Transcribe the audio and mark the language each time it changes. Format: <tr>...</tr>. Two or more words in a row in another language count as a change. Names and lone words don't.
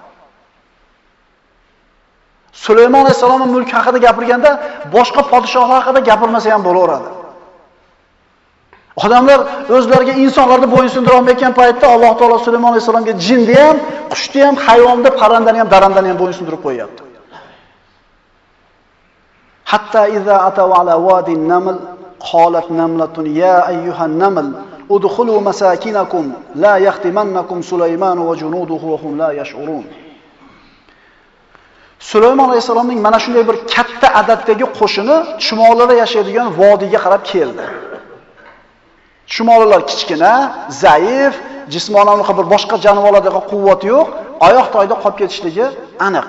<uz>Sulaymon alayhisalomning mulki haqida gapirganda boshqa podshohlar haqida gapirmasa ham bo'laveradi. Odamlar o'zlariga insonlarni bo'ysundirib olmayotgan paytda Alloh taolo Sulaymon alayhisalomga jinni ham, qushni ham, hayvonni, parrandani ham, darrandani ham bo'ysundirib qo'yapti.</uz> <ar>حتى إذا أتوا على واد النمل قالت نملة يا أيها النمل ادخلوا مساكنكم لا يحطمنكم سليمان وجنوده وهم لا يشعرون.</ar> <uz>Sulaymon alayhisalomning mana shunday bir katta adatdagi qo'shini chumollarda yashaydigan vodiyga qarab keldi. Chumollar kichkina, zaif, jismonan bir boshqa jonivorlardagi quvvati yo'q, oyoq-toyda qolib ketishligi aniq.</uz>